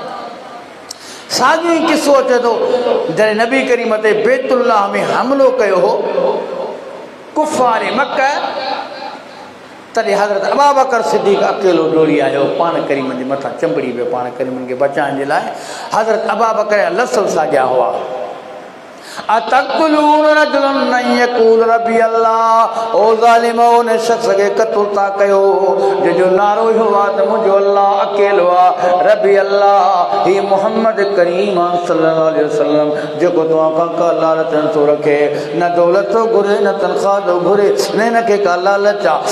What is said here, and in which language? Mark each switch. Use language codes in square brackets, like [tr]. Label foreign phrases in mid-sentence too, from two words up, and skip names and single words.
[sd] साॻियो ई किसो अचे थो जॾहिं नबी करीम ते बैतुल्लाह में हमिलो कयो हो कुफ़ार मक्का, तॾहिं हज़रत अबू बकर सिद्दीक़ अकेलो डोड़ी आयो, पाण करीम जे मथां चंबड़ी पियो, पाण करीमनि खे बचाइण जे लाइ। हज़रत अबू बकर लसव साॻिया हुआ। [ar] أتقتلون رجلا يقول ربي الله, [sd] ओ ज़ालिमो उन शख़्स खे क़त्ल था कयो जंहिंजो नारो इहो आहे त मुंहिंजो अल्लाह अकेलो आहे। [ar] ربي الله [sd] ही मोहम्मद करीम [ar] صلى الله عليه وسلم [sd] जेको तव्हां खां का लालच नथो रखे, न दौलत थो घुरे, न तनख़्वाह थो घुरे, न हिनखे का लालच आहे।